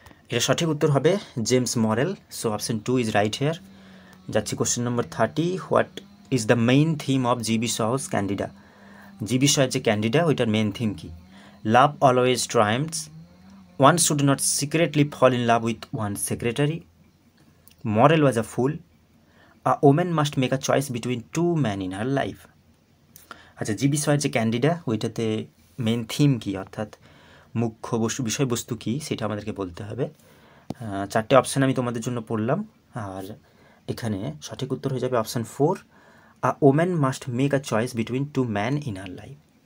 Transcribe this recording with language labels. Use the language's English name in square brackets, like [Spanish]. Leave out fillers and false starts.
[Bangla] এটা সঠিক উত্তর হবে James মরেল, [English] So option 2 is right here. যাচ্ছি question number 30, what is the main theme of G.B. Shaw's Candida? G.B. Shaw's [Bangla] যে candida ওইটার মেইন থিম কি? [English] Love always triumphs, one should not secretly fall in love with one's secretary, Morel was a fool, a woman must make a choice between two men in her life. [Bangla] আচ্ছা, জি বিষয়ের যে candida ওইটাতে main theme কী, অর্থাৎ মুখ্য বিষয়বস্তু কী সেটা আমাদেরকে বলতে হবে। 4টে অপশান আমি তোমাদের জন্য পড়লাম, আর এখানে সঠিক উত্তর হয়ে যাবে option 4, [English] A woman must make a choice between two man in her life.